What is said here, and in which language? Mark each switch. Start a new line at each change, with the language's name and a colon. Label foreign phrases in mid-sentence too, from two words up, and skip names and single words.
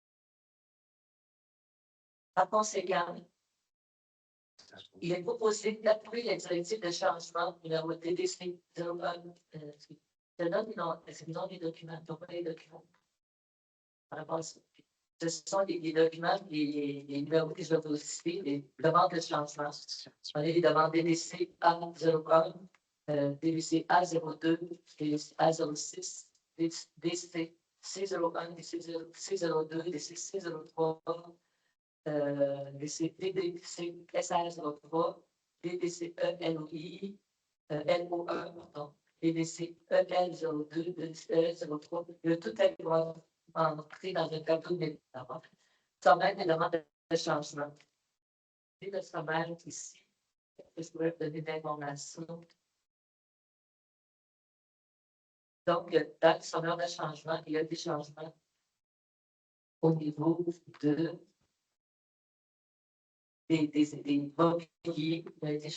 French: Par conséquent, il est proposé d'approuver les directives de changement numéro DDC 01. Je donne des documents, donc pas les documents. Ce sont des documents, les numéros que je vais vous citer, les demandes de changement. On a les demandes DDC A01, DDC A02, DDC A06, DDC C01, DDC C02, DDC C03. DDC SR03, DDC ELI, LO1, pardon, DDC EL02, DDC 03, tout est entré dans un tableau de médicaments. Sommaire des demandes de changement. Et le sommaire est ici. Je pourrais donner d'informations. Donc, dans le sommaire de changement, il y a des changements au niveau de des mobiliers qui ont été changés.